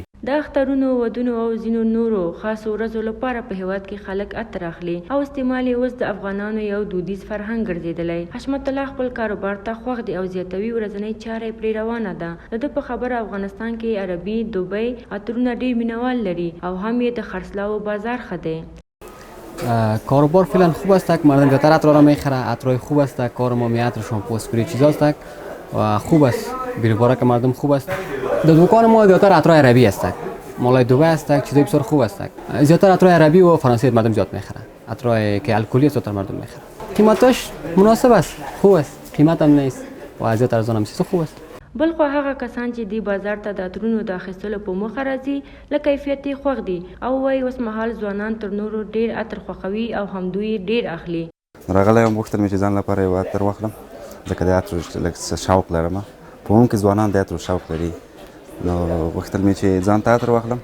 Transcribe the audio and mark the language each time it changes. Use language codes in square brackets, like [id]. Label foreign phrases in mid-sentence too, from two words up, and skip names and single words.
[ps] د اخترونو، ودونو او ځینو نورو خاصو ورځو لپاره په هیواد کې خلک عطر اخلي او استعمال یې اوس د افغانانو یو دودیز فرهنګ ګرځېدلی. حشمت الله خپل کاروبار ته خوښ دی او زیاتوي ورځنۍ چاره یې پرې روانه ده. د ده په خبره افغانستان کې عربي، دوبۍ عطرونه ډېر مینوال لري او هم یې د خرڅلاو بازار ښه دی. [fa] کاروبار فعلا خوب است، مردم زیادتر عطر را میخره، عطرای خوب است، کار ما عطر، شامپو، اسپری چیزا است و خوب است. بیروبارک مردم خوب است. در دکان ما زیادتر عطرای عربی است، مالای دبی است، چیزای بسیار خوب است. زیادتر عطرای عربی و فرانسوی مردم زیاد میخره. عطرای که الکلی است زیادتر مردم میخره. قیمتش مناسب است، خوب است، قیمت هم نیست و زیادتر ارزان هم است، خوب است. [ps] بلخو هغه کسان چې دی بازار ته د عطرونو د اخیستلو په موخه راځي له کیفیت یې خوښ دي او وایي اوس مهال ځوانان تر نورو ډیر عطر خوښوي او هم دوی ډیر اخلي. راغلی یم غوښتل مې چې ځان لپاره یو عطر واخلم، ځکه د عطر لږ شوق لرم. په عموم کې ځوانان د عطرو شوق لري، نو غوښتل مې چې ځان ته عطر واخلم.